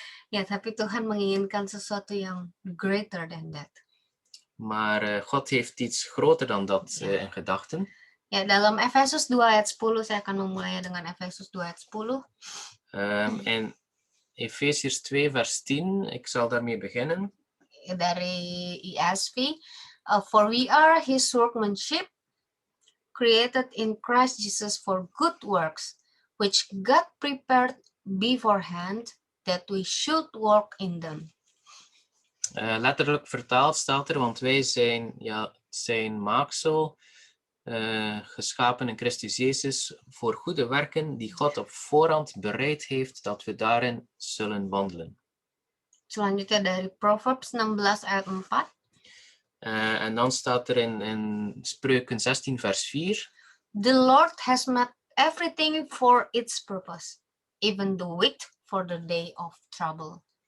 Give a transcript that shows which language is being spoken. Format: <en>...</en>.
<id>Ya, tapi Tuhan menginginkan sesuatu yang</id> <en>greater than that.</en> <nl>Maar God heeft iets groter dan dat Ja. in gedachten.</nl> <id>Ya, dalam Efesus 2 ayat 10, saya akan memulainya dengan Efesus 2 ayat 10.</id> <nl>In Efesiërs 2 vers 10, ik zal daarmee beginnen.</nl> <id>Dari</id> <en>ESV, for we are his workmanship, created in Christ Jesus for good works, which God prepared beforehand that we should walk in them.</en> <nl>Letterlijk vertaald staat er, want wij zijn zijn maaksel, geschapen in Christus Jezus voor goede werken die God op voorhand bereid heeft dat we daarin zullen wandelen.</nl> <id>Selanjutnya dari Proverbs 16 ayat 4.</id> <nl>En dan staat er in Spreuken 16 vers 4.</nl> <en>The Lord has made everything for its purpose, even the wicked for the day of trouble.</en>